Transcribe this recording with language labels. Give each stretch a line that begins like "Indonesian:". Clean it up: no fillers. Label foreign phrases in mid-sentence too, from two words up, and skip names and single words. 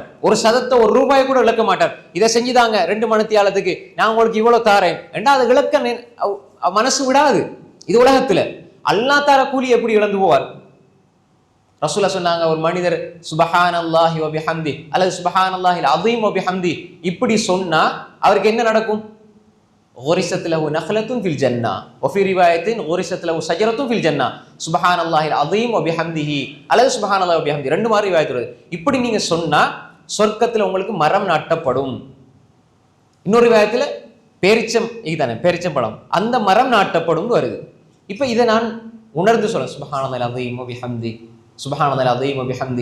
Tamil: ஒரு சதத்தை, ஒரு ரூபாய் கூட இழக்க மாட்டார். இதை செஞ்சுதாங்க 2 மணித்தியாலத்துக்கு நான் உங்களுக்கு இவ்வளவு தாரேன் என்றா அதை இழக்க மனசு விடாது. இது உலகத்துல. அல்லாஹ் தார கூலி எப்படி இழந்து போவார்? ரசூலுல்லாஹ் சொன்னாங்க, ஒரு மனிதர்
Arabic: سبحان الله وبحمده
Tamil: அல்லது
Arabic: سبحان الله العظيم وبحمده
Tamil: இப்படி சொன்னா அவருக்கு என்ன நடக்கும்?
Arabic: غرست له نخلة في الجنة وفي رواية غرست له شجرة في الجنة سبحان الله العظيم وبحمده அல்லது سبحان الله وبحمده
Tamil: 2 மாதிரி ரிவாயத் வருது. இப்படி நீங்க சொன்னா சொர்க்கத்துல உங்களுக்கு மரம் நாட்டப்படும். இன்னொரு ரிவாயத்துல பேரிச்சம்பழம் அந்த மரம் நாட்டப்படும் வருது. இப்ப இதை நான் உணர்ந்து சொல்றேன்,
Arabic: سبحان الله العظيم وبحمده, سبحان الله العظيم وبحمده.